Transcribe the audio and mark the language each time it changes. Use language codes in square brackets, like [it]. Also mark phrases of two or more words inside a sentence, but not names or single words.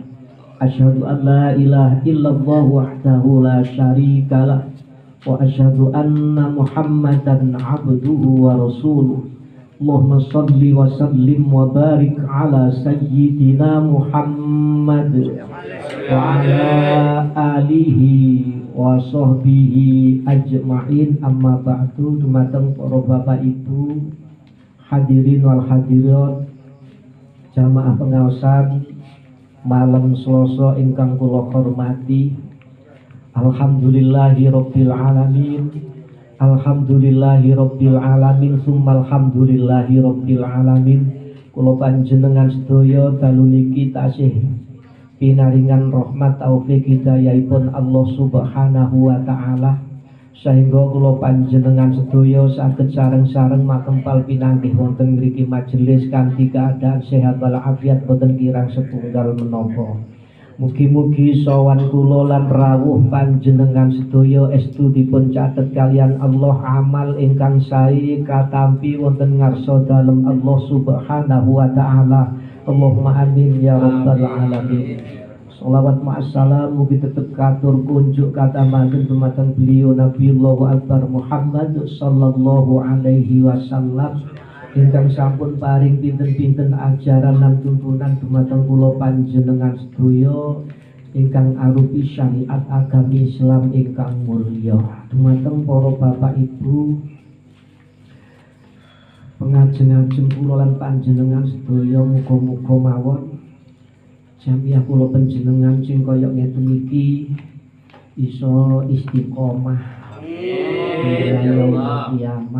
[ar] أشهد أن لا إله إلا الله وحده لا شريك له وأشهد أن محمدا عبده ورسوله. اللهم صل وسلم وبارك على سيدنا محمد وعلى آله وصحبه أجمعين، أما بعد. [jv] Dumateng para bapak ibu [ar] الحاضرين والحاضرات [jv] jamaah pengaosan malam Selasa ingkang kula hormati, [ar] الحمد لله رب العالمين، الحمد لله رب العالمين، ثم الحمد لله رب العالمين. [jv] Kula panjenengan sedaya dalu niki tasih pinaringan rahmat taufik hidayahipun [ar] الله سبحانه وتعالى [jv] sehingga kula panjenengan sedaya saged sareng-sareng makempal pinanggih wonten mriki majelis kanthi keadaan sehat walafiat boten kirang setunggal menapa. Mugi-mugi sowan kula lan rawuh panjenengan sedaya estu dipun catet kalian Allah amal ingkang sae katampi wonten ngarsa dalem [ar] الله سبحانه وتعالى. اللهم آمين يا رب العالمين. [jv] Sholawat ma'assalam mugi tetep katur kunjuk katamaken dumateng beliau Nabiullah Akbar Muhammad [ar] صلى الله عليه وسلم [jv] ingkang sampun paring pinten-pinten ajaran lan tuntunan dumateng kula panjenengan sedaya ingkang arupi syariat agami Islam ingkang mulya. Dumateng para bapak ibu pengajeng-ajeng kula lan panjenengan sedaya muga-muga mawon jamiah kula panjenengan sing kaya ngeten iki iso istiqomah [ar] يوم القيامة.